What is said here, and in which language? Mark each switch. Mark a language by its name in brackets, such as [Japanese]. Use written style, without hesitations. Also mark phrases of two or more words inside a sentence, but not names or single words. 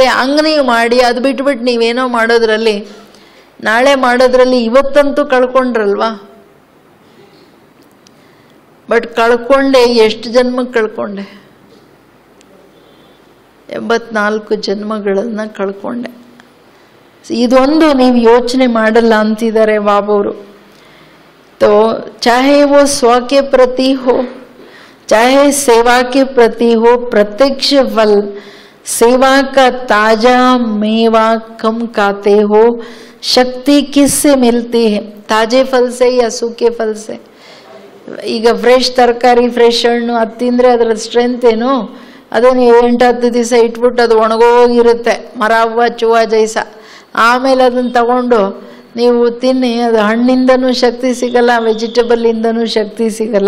[Kannada] ಹಂಗೆ ನೀವು ಮಾಡಿ, ಅದು ಬಿಟ್ಬಿಟ್ಟು ನೀವೇನೋ ಮಾಡೋದ್ರಲ್ಲಿ, ನಾಳೆ ಮಾಡೋದ್ರಲ್ಲಿ ಇವತ್ತಂತೂ ಕಳ್ಕೊಂಡ್ರಲ್ವಾ. ಬಟ್ ಕಳ್ಕೊಂಡೆ, ಎಷ್ಟು ಜನ್ಮಕ್ಕೆ ಕಳ್ಕೊಂಡೆ? 84 ಜನ್ಮಗಳನ್ನು ಕಳ್ಕೊಂಡೆ. ಇದೊಂದು ನೀವು ಯೋಚನೆ ಮಾಡಲ್ಲ ಅಂತಿದ್ದಾರೆ ಬಾಬವರು. [Hindi] तो चाहे वो स्व के प्रति हो, चाहे सेवा के प्रति हो, प्रत्यक्ष फल सेवा का ताजा मेवा कम खाते हो, शक्ति किससे मिलती है? ताजे फल से या सूखे फल से? [Kannada] ಈಗ ಫ್ರೆಶ್ ತರಕಾರಿ, ಫ್ರೆಶ್ ಹಣ್ಣು ಅದು ತಿಂದರೆ ಅದರ ಸ್ಟ್ರೆಂತ್ ಏನು? ಅದನ್ನು 8-10 ದಿವಸ ಇಟ್ಬಿಟ್ಟು ಅದು ಒಣಗೋಗಿರುತ್ತೆ, ಮರ ಹೂವು ಚೂವ ಜೈಸ. ಆಮೇಲೆ ಅದನ್ನು ತಗೊಂಡು ನೀವು ತಿನ್ನಿ, ಅದು ಹಣ್ಣಿಂದನೂ ಶಕ್ತಿ ಸಿಗಲ್ಲ, ವೆಜಿಟೇಬಲಿಂದನೂ ಶಕ್ತಿ ಸಿಗಲ್ಲ.